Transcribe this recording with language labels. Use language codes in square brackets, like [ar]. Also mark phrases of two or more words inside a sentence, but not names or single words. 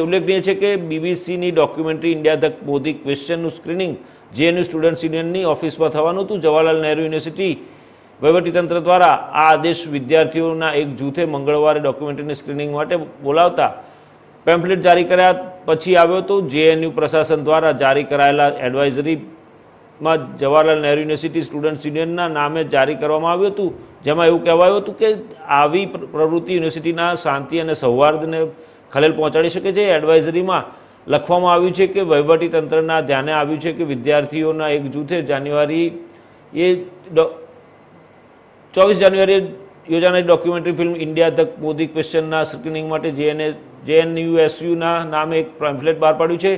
[gu] ઉલ્લેખનીય છે કે બીબીસીની ડૉક્યુમેન્ટરી ઇન્ડિયા ધ મોદી ક્વેશ્ચનનું સ્ક્રીનિંગ જેએનયુ સ્ટુડન્ટ્સ યુનિયનની ઑફિસમાં થવાનું હતું। જવાહરલાલ નેહરુ યુનિવર્સિટી વહીવટીતંત્ર દ્વારા આ આદેશ વિદ્યાર્થીઓના એક જૂથે મંગળવારે [en] documentary screening [gu] માટે બોલાવતા પેમ્ફલેટ જારી કર્યા પછી આવ્યો તો જેએનયુ પ્રશાસન દ્વારા જારી કરાયેલા એડવાઇઝરી માં જવાહરલાલ નેહરુ યુનિવર્સિટી સ્ટુડન્ટ્સ યુનિયનના નામે જારી કરવામાં આવ્યું હતું। જેમાં એવું કહેવાયું હતું કે આવી પ્રવૃત્તિ યુનિવર્સિટીના શાંતિ અને સૌહાર્દને ખલેલ પહોંચાડી શકે છે। એડવાઇઝરીમાં લખવામાં આવ્યું છે કે વહીવટીતંત્રના ધ્યાને આવ્યું છે કે વિદ્યાર્થીઓના એક જૂથે જાન્યુઆરી 24 જાન્યુઆરી યોજાનારી [en] documentary film [gu] ઇન્ડિયા ધ મોદી ક્વેશ્ચનના સ્ક્રીનિંગ માટે જેએનયુએસયુના નામે એક પેમ્ફલેટ બહાર પાડ્યું છે।